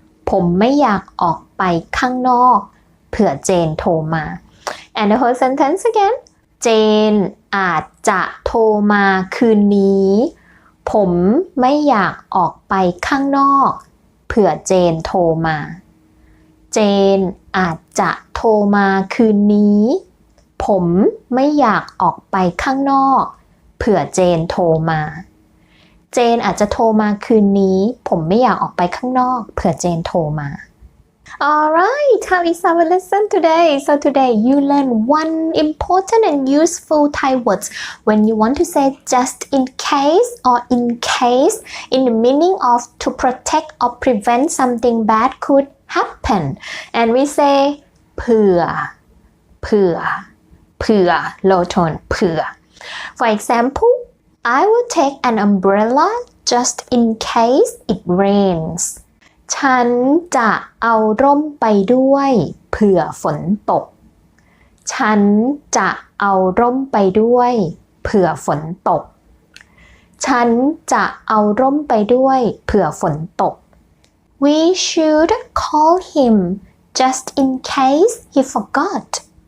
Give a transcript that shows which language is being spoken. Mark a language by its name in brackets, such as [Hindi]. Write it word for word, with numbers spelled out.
[Thai] ผมไม่อยากออกไปข้างนอกเผื่อเจนโทรมา [English] And the whole sentence again [Thai] เจนอาจจะโทรมาคืนนี้ผมไม่อยากออกไปข้างนอกเผื่อเจนโทรมาเจนอาจจะโทรมาคืนนี้ผมไม่อยากออกไปข้างนอกเผื่อเจนโทรมา เจนอาจจะโทรมาคืนนี้ ผมไม่อยากออกไปข้างนอก เผื่อเจนโทรมา [English] Alright, how is our lesson today? So today you learn one important and useful Thai words when you want to say just in case or in case in the meaning of to protect or prevent something bad could happen. And we say เผื่อ เผื่อ เผื่อ low tone เผื่อ For example, I will take an umbrella just in case it rains. [Thai] ฉันจะเอาร่มไปด้วยเผื่อฝนตก ฉันจะเอาร่มไปด้วยเผื่อฝนตก ฉันจะเอาร่มไปด้วยเผื่อฝนตก [English] We should call him just in case he forgot.